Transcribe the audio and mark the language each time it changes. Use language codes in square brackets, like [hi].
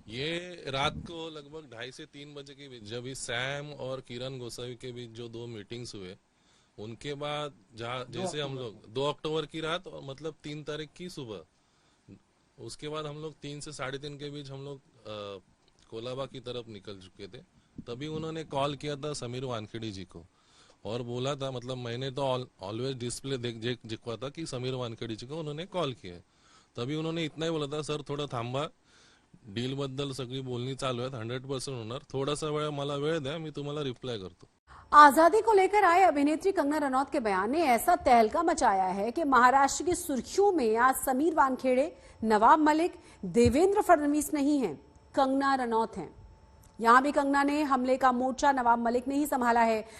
[hi] ये रात को लगभग 2:30 से 3 बजे के बीच, जब इस सैम और किरण गोसावी के बीच जो 2 मीटिंग्स हुए, उनके बाद जैसे हम लोग 2 अक्टूबर की रात और मतलब 3 तारीख की सुबह, उसके बाद हम लोग 3 से 3:30 के बीच हम लोग कोलाबा की तरफ निकल चुके थे। तभी उन्होंने कॉल किया था समीर वानखेड़े जी को और बोला था, मतलब मैंने तो ऑलवेज डिस्प्ले दिखवा था कि समीर वानखेड़े जी को उन्होंने कॉल किया है। [mr] तभी उन्होंने इतना ही बोला था, सर थोडं थांबा, डील बद्दल सगळी बोलणी चालू आहेत, 100% होणार, थोडासा वेळ मला वेळ द्या, मी तुम्हाला रिप्लाय करतो। [hi] आजादी को लेकर आए अभिनेत्री कंगना रनौत के बयान ने ऐसा तहलका मचाया है कि महाराष्ट्र की सुर्खियों में आज समीर वानखेड़े, नवाब मलिक, देवेंद्र फडणवीस नहीं हैं, कंगना रनौत हैं। यहां भी कंगना ने हमले का मोर्चा नवाब मलिक ने ही संभाला है।